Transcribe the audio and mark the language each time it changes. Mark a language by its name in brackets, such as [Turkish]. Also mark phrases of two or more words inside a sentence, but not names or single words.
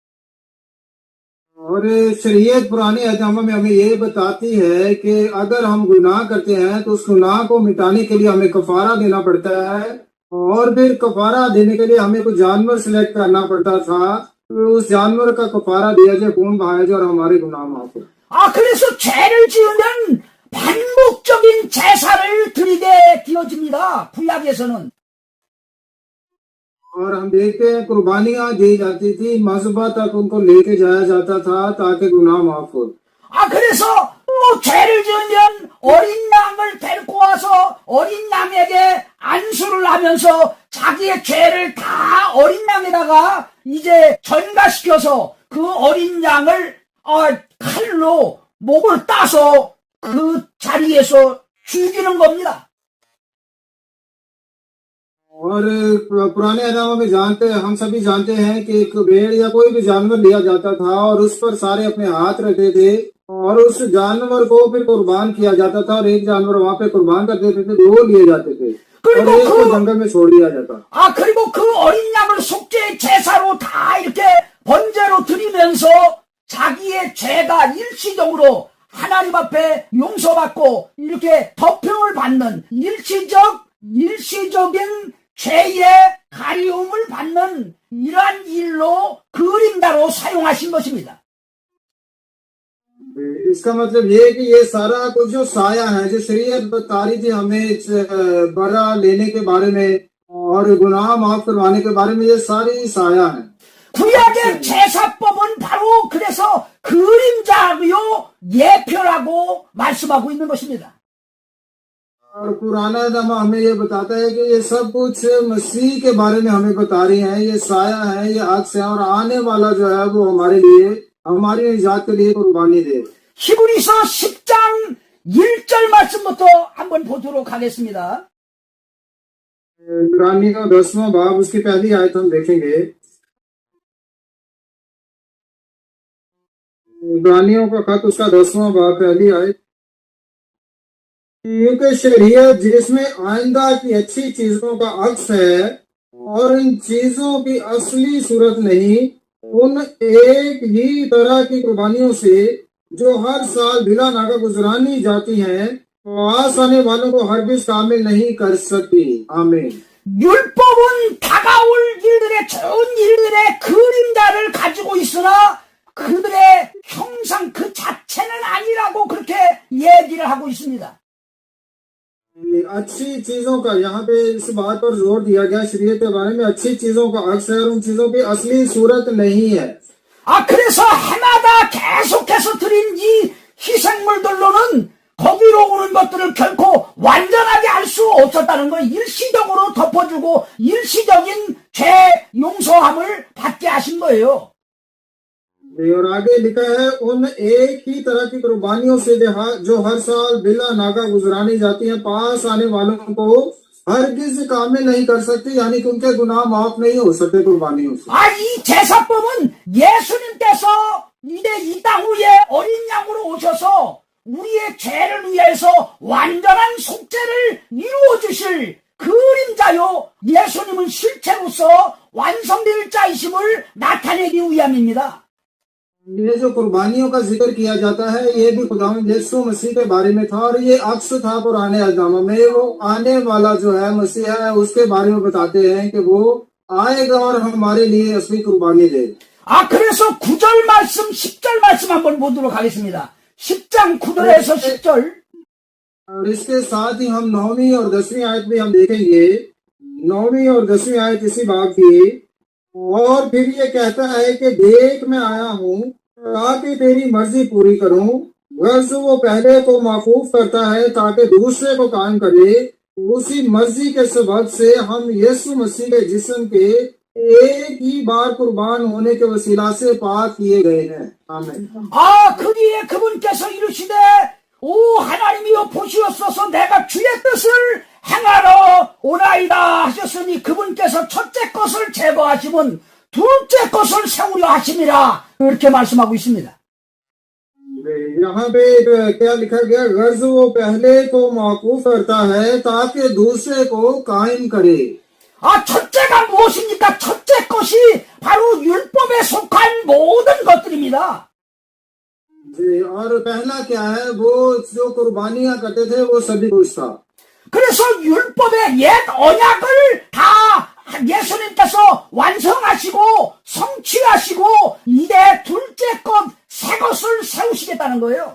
[Urdu] اور شریعت پرانے احکام میں ہمیں یہ بتاتی ہے کہ اگر ہم گناہ کرتے ہیں تو اس گناہ کو مٹانے کے لیے ہمیں کفارہ دینا پڑتا ہے، اور پھر کفارہ دینے کے لیے ہمیں کچھ جانور سلیکٹ کرنا پڑتا تھا، تو اس جانور کا کفارہ دیا جائے، خون بہایا جائے اور ہمارے گناہ معاف ہو. [Korean] 그래서 죄를 지으면 반복적인 제사를 드리게 되어집니다. 구약에서는. [Urdu] اور ہم دیکھتے ہیں قربانیاں دی جاتی تھی، مذبح تک ان کو لے کے جایا جاتا تھا تاکہ گناہ معاف ہو. [Korean] 그래서 또 죄를 지으면 어린 양을 데리고 와서 어린 양에게 안수를 하면서 자기의 죄를 다 어린 양에다가 이제 전가시켜서 그 어린 양을 칼로 목을 따서 그 자리에서 죽이는 겁니다. [Urdu] اور پرانے احکام میں جانتے ہیں، ہم سبھی جانتے ہیں کہ ایک بھیڑ یا کوئی بھی جانور لیا جاتا تھا اور اس پر سارے اپنے ہاتھ رکھتے تھے اور اس جانور کو پھر قربان کیا جاتا تھا، اور ایک جانور وہاں پہ قربان کر دیتے تھے، دو لیے جاتے تھے اور ایک کو جنگل میں چھوڑ دیا جاتا. [Korean] 그리고 그 어린 양을 속죄 제사로 다 이렇게 번제로 드리면서 자기의 죄가 일시적으로 하나님 앞에 용서받고 이렇게 덮형을 받는 일시적인 죄의 가리움을 받는 이러한 일로 그림자로 사용하신 것입니다. [Urdu] اس کا مطلب یہ ہے کہ یہ سارا کچھ جو سایہ ہے، جو شریعت بتا رہی تھی ہمیں برا لینے کے بارے میں اور گناہ معاف کروانے کے بارے میں، یہ ساری سایہ ہے. [Korean] 구약의 제사법은 바로 그래서 그림자요 예표라고 말씀하고 있는 것입니다. [Urdu] اور پرانا نامہ ہمیں یہ بتاتا ہے کہ یہ سب کچھ مسیح کے بارے میں ہمیں بتا رہی ہے، یہ سایہ ہے، یہ عکس ہے، اور آنے والا جو ہے وہ ہمارے لیے، ہماری نجات کے لیے قربانی دے. [Korean] 히브리서 10장 1절 말씀부터 한번 보도록 하겠습니다. [Urdu] عبرانیوں 10واں باب اس کی پہلی آیت ہم دیکھیں گے. عبرانیوں کا خط اس کا 10واں باب پہلی آیت. کیونکہ شریعت جس میں آئندہ کی اچھی چیزوں کا عکس ہے اور ان چیزوں کی اصلی صورت نہیں، ان ایک ہی طرح کی قربانیوں سے جو ہر سال بلا ناغہ گزرانی جاتی ہیں، پاس آنے والوں کو ہرگز کامل نہیں کر سکتی. आमीन। [Korean] 율법은 다가올 일들의 좋은 일들의 그림자를 가지고 있으나 그들의 형상 그 자체는 아니라고 그렇게 얘기를 하고 있습니다. [Urdu] اچھی چیزوں کا یہاں پہ اس بات پر زور دیا گیا شریعت کے بارے میں اچھی چیزوں کا اکثر ان چیزوں کی اصلی صورت نہیں ہے. [Korean] 그래서 해마다 계속해서 드린 이 희생물들로는 거기로 오는 것들을 결코 완전하게 알 수 없었다는 걸 일시적으로 덮어주고 일시적인 죄 용서함을 받게 하신 거예요. [Urdu] اور آگے لکھا ہے ان ایک ہی طرح کی قربانیوں سے جو ہر سال بلا ناغہ گزرانی جاتی ہے پاس آنے والوں کو ہرگز کامل نہیں کر سکتی، یعنی کہ ان کے گناہ معاف نہیں ہو سکتے قربانیوں سے. [Korean] 이 제사법은 예수님께서 이제 이 땅 위에 어린 양으로 오셔서 우리의 죄를 위해서 완전한 속죄를 이루어 주실 그림자요, 예수님은 실체로서 완성될 자이심을 나타내기 위함입니다. [Urdu] یہ جو قربانیوں کا ذکر کیا جاتا ہے یہ بھی خداوند یسوع مسیح کے بارے میں تھا اور یہ عکس تھا پرانے اذاموں میں. وہ آنے والا جو ہے مسیح ہے اس کے بارے میں بتاتے ہیں کہ وہ آئے گا اور ہمارے لیے اصلی قربانی دے گا. [Korean] 그래서 9절 말씀, 10절 말씀 한번 보도록 하겠습니다. 10장 9절에서 10절. [Urdu] اور اس کے ساتھ ہی ہم 9ویں اور 10ویں آیت میں ہم دیکھیں گے، 9ویں اور 10ویں آیت اسی باب کی. اور پھر یہ کہتا ہے کہ دیکھ میں آیا ہوں تاکہ تیری مرضی پوری کروں، غرض وہ پہلے کو موقوف کرتا ہے تاکہ دوسرے کو قائم کرے. اسی مرضی کے سبب سے ہم یسوع مسیح کے جسم کے ایک ہی بار قربان ہونے کے وسیلہ سے پاک کیے گئے ہیں. आमीन। [Korean] 그뒤에 그분께서 이르시되 오 하나님이여 보시옵소서 내가 주의 뜻을 행하러 오나이다 하셨으니 그분께서 첫째 것을 제거하시면 둘째 것을 세우려 하심이라 그렇게 말씀하고 있습니다. [Urdu] یہاں پہ کیا لکھا گیا، غرض وہ پہلے کو موقوف کرتا ہے تاکہ دوسرے کو قائم کرے. [Korean] 첫째가 무엇입니까? 첫째 것이 바로 율법에 속한 모든 것들입니다. [Urdu] اور پہلا کیا ہے، وہ جو قربانیاں کرتے تھے وہ سبھی کچھ تھا. [Korean] 그래서 율법의 옛 언약을 다 예수님께서 완성하시고 성취하시고 이제 둘째 것 새 것을 세우시겠다는 거예요.